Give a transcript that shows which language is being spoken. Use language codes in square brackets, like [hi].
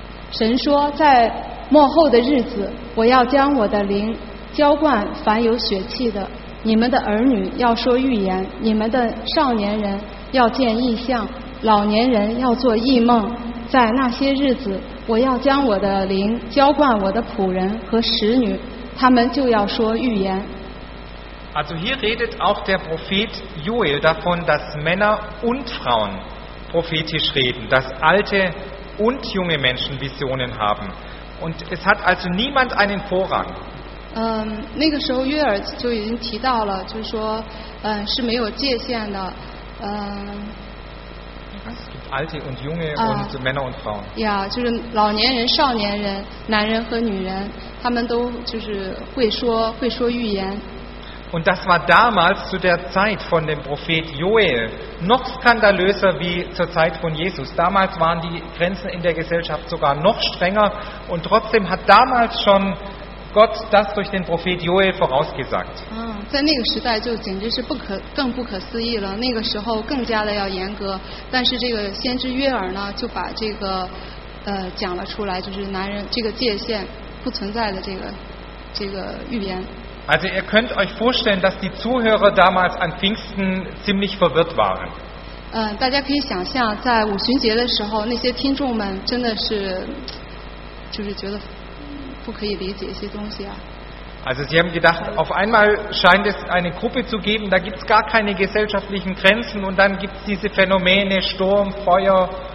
[zh] 神说，在末后的日子，我要将我的灵浇灌凡有血气的，你们的儿女要说预言，你们的少年人要见异象，老年人要做异梦。在那些日子，我要将我的灵浇灌我的仆人和使女，他们就要说预言。 [de] Also hier redet auch der Prophet Joel davon, dass Männer und Frauen prophetisch reden, dass alte und junge Menschen Visionen haben. Und es hat also niemand einen Vorrang. [zh] 那个时候约珥就已经提到了，就是说，是没有界限的， [de] Es gibt alte und junge und Männer und Frauen. [zh] Ja, 就是老年人、少年人、男人和女人，他们都就是会说预言。 [de] Und das war damals zu der Zeit von dem Prophet Joel noch skandalöser wie zur Zeit von Jesus. Damals waren die Grenzen in der Gesellschaft sogar noch strenger und trotzdem hat damals schon Gott das durch den Prophet Joel vorausgesagt. [zh] 在那个时代就简直是更不可思议了，那个时候更加的要严格，但是这个先知约珥呢，就把这个讲了出来，就是男人这个界限不存在的这个预言。 [de] Also ihr könnt euch vorstellen, dass die Zuhörer damals an Pfingsten ziemlich verwirrt waren. [zh] 大家可以想象，在五旬节的时候，那些听众们真的是就是觉得不可以理解一些东西啊。 [de] Also sie haben gedacht, auf einmal scheint es eine Gruppe zu geben, da gibt es gar keine gesellschaftlichen Grenzen und dann gibt es diese Phänomene, Sturm, Feuer.